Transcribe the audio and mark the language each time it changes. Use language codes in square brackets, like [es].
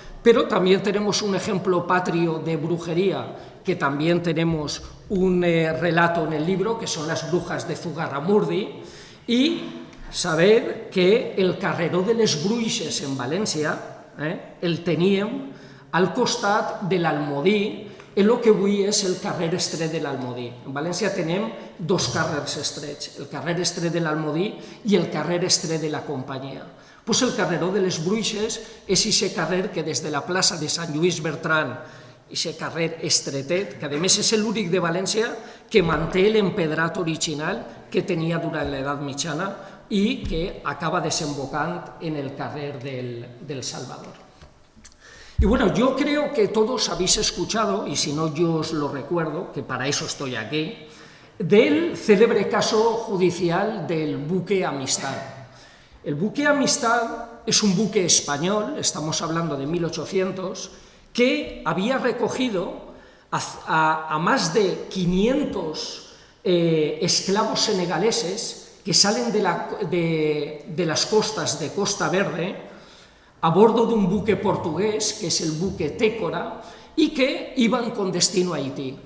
[es] pero también tenemos un ejemplo patrio de brujería, que también tenemos un relato en el libro, que son las brujas de Zugarramurdi, y sabed que [ca] el carreró de les Bruixes en València, el teníem al costat de l'Almodí, [es] en el que avui és el carrer Estret de l'Almodí. [ca] En València tenim dos carrers estrets, el carrer Estret de l'Almodí i el carrer Estret de la Companyia. Pues el carreró de les Bruixes és aquest carrer que des de la plaça de Sant Lluís Bertran, aquest carrer estretet, que a més és l'únic de València que manté l'empedrat original que tenia durant l'edat mitjana i que acaba desembocant en el carrer del Salvador. [es] Y bueno, yo creo que todos habéis escuchado, y si no yo os lo recuerdo, que para eso estoy aquí, del célebre caso judicial del buque Amistad. El buque Amistad es un buque español, estamos hablando de 1800, que había recogido a más de 500 esclavos senegaleses que salen de las costas de Costa Verde a bordo de un buque portugués, que es el buque Técora, y que iban con destino a Haití.